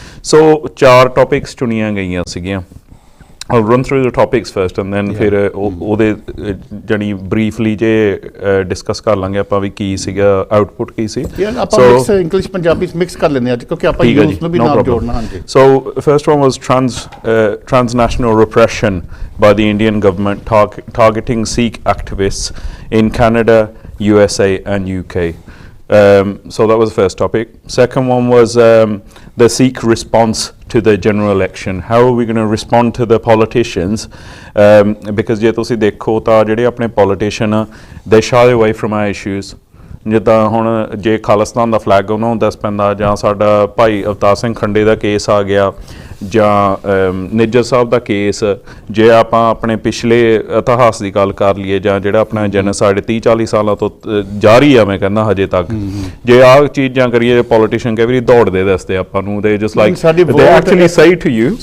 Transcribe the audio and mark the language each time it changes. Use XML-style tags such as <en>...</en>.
<pa>ਸੋ 4 topics ਚੁਣੀਆਂ ਗਈਆਂ ਸੀਗੀਆਂ।</pa> <en>I'll run through the topics first and then</en> <pa>ਫਿਰ ਉਹਦੇ ਜਾਣੀ ਬਰੀਫਲੀ ਜੇ ਡਿਸਕਸ ਕਰ ਲਾਂਗੇ ਆਪਾਂ ਵੀ ਕੀ ਸੀਗਾ, ਆਊਟਪੁੱਟ ਕੀ ਸੀ। ਆਪਾਂ ਮਿਕਸ ਇੰਗਲਿਸ਼ ਪੰਜਾਬੀ ਮਿਕਸ ਕਰ ਲੈਂਦੇ ਅੱਜ, ਕਿਉਂਕਿ ਆਪਾਂ ਯੂਥ ਨੂੰ ਵੀ ਨਾਲ ਜੋੜਨਾ। ਹਾਂਜੀ,</pa> <en>so first one was transnational repression by the Indian government targeting Sikh activists in Canada, USA and UK. So that was the first topic. Second one was the Sikh response to the general election. How are we going to respond to the politicians? Because</en> <pa>ਜੇ ਤੁਸੀਂ ਦੇਖੋ ਤਾਂ ਜਿਹੜੇ ਆਪਣੇ politician ਆ,</pa> <en>they shy away from our issues.</en> <pa>ਜਿੱਦਾਂ ਹੁਣ ਜੇ ਖਾਲਿਸਤਾਨ ਦਾ ਫਲੈਗ ਉਹਨਾਂ ਨੂੰ ਦੱਸ ਪੈਂਦਾ, ਜਾਂ ਸਾਡਾ ਭਾਈ ਅਵਤਾਰ ਸਿੰਘ ਖੰਡੇ ਦਾ ਕੇਸ ਆ ਗਿਆ, ਜਾਂ ਨਿੱਜਰ ਸਾਹਿਬ ਦਾ ਕੇਸ, ਜੇ ਆਪਾਂ ਆਪਣੇ ਪਿਛਲੇ ਇਤਿਹਾਸ ਦੀ ਗੱਲ ਕਰ ਲਈਏ, ਜਾਂ ਜਿਹੜਾ ਆਪਣਾ ਜੈਨੋਸਾਈਡ 30-40 ਸਾਲਾਂ ਤੋਂ ਜਾਰੀ ਆ, ਮੈਂ ਕਹਿੰਦਾ ਹਜੇ ਤੱਕ, ਜੇ ਆਹ ਚੀਜ਼ਾਂ ਕਰੀਏ, ਪੋਲੀਟੀਸ਼ੀਅਨ ਕਈ ਵਾਰੀ ਦੌੜਦੇ ਦੱਸਦੇ ਆਪਾਂ ਨੂੰ,</pa> <en>they just like they actually ਸਹੀ to you,</en>